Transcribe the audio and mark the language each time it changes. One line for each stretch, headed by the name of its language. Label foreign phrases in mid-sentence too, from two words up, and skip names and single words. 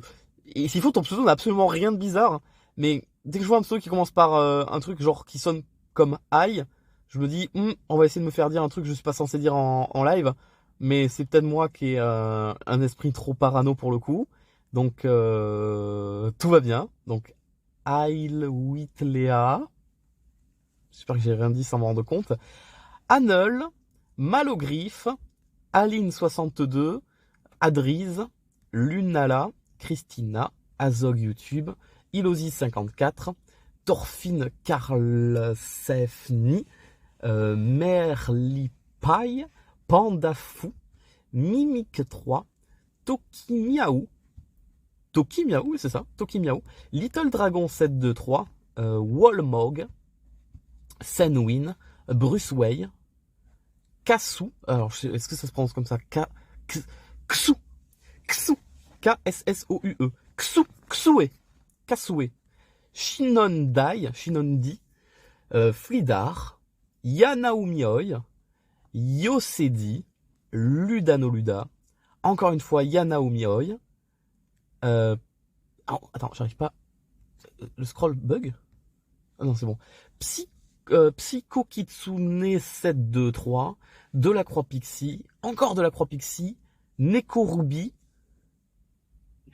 French: Et s'il faut, ton pseudo n'a absolument rien de bizarre, mais dès que je vois un pseudo qui commence par un truc genre qui sonne comme Aïe, je me dis on va essayer de me faire dire un truc que je suis pas censé dire en live. Mais c'est peut-être moi qui ai un esprit trop parano pour le coup. Donc, tout va bien. Donc, Ail Witlea. J'espère que j'ai rien dit sans me rendre compte. Anel, Malogriffe, Aline62, Adriz, Lunala, Christina, Azog YouTube, Ilosis54, Torfine Karlsefni, Merlipaille, Panda Fou, Mimic 3, Toki Miaou, c'est ça, Toki Miaou, Little Dragon 723, Wallmog, Senwin, Bruce Way, Kassou, alors est-ce que ça se prononce comme ça? Ksou, K-S-S-O-U-E, Ksoué, Shinondai, Flidar, Yanaumioi, Yosedi, Ludanoluda, encore une fois Yanaumioi, attends, j'arrive pas, le scroll bug? Ah non, c'est bon. Psycho Kitsune 723, Delacroix Pixie, encore Delacroix Pixie, Neko Ruby,